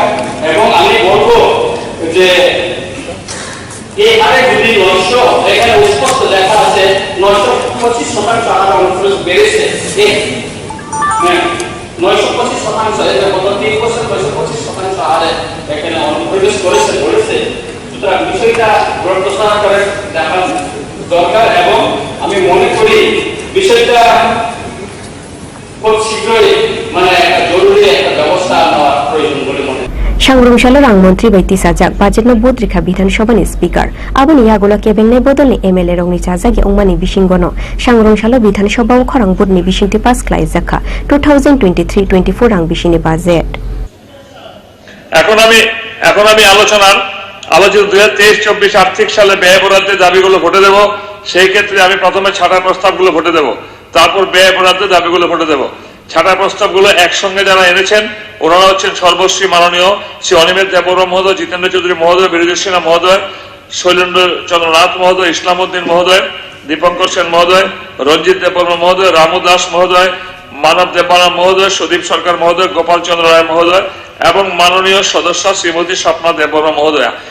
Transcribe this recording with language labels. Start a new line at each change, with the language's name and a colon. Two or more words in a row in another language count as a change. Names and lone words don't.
Bangla: এবং আমি বলবো যে এই হারে যদি 900, এখানে স্পষ্ট লেখা আছে 925% হার অনুপ্রবেশ বেড়েছে, 925%, এটা গত 3 বছর 925% হারে এখানে অনুপ্রবেশ করেছে বলেছে। সুতরাং বিষয়টা গুরুত্ব সহকারে দেখার দরকার এবং আমি মনে করি বিষয়টা খুব শীঘ্রই একটা জরুরি একটা ব্যবস্থা নেওয়ার প্রয়োজন বলে মনে হয়।
Bodo: सांग्रंशाला रांगमंत्री बायती साजाक बाजेटनो बोद्रिखा विधानसभानि स्पीकार आबोनि आगोला केबेंनाय बदलनि एमएलए रंनि चाजागि अंमानि बिसिंगनो सांग्रंशाला विधानसभा खरां बोर्डनि बिसिंथि पास खालायजाखा 2023-24 रां बिसिनि बाजेट।
Bangla: এখন আমি আলোচিত 2023-24 আর্থিক সালে ব্যয় বরাদ্দের দাবিগুলো ভোটে দেব। সেই ক্ষেত্রে আমি প্রথমে ছাঁটাই প্রস্তাবগুলো ভোটে দেব, তারপর ব্যয় বরাদ্দের দাবিগুলো ভোটে দেব। ছাঁটাই প্রস্তাবগুলো একসঙ্গে যারা এনেছেন ওনারা হচ্ছেন সর্বশ্রী মাননীয় শ্রী অনিমেষ দেববর্মা মহোদয়, জিতেন্দ্র চৌধুরী মহোদয়, বীরজিৎ সিনহা মহোদয়, শৈলেন্দ্র চন্দ্র নাথ মহোদয়, ইসলামউদ্দিন মহোদয়, দীপঙ্কর সেন মহোদয়, রঞ্জিত দেববর্মা মহোদয়, রামু দাস মহোদয়, মানব দেববর্মা মহোদয়, সুদীপ সরকার মহোদয়, গোপাল চন্দ্র রায় মহোদয় এবং মাননীয় সদস্য শ্রীমতী স্বপ্না দেববর্মা মহোদয়া।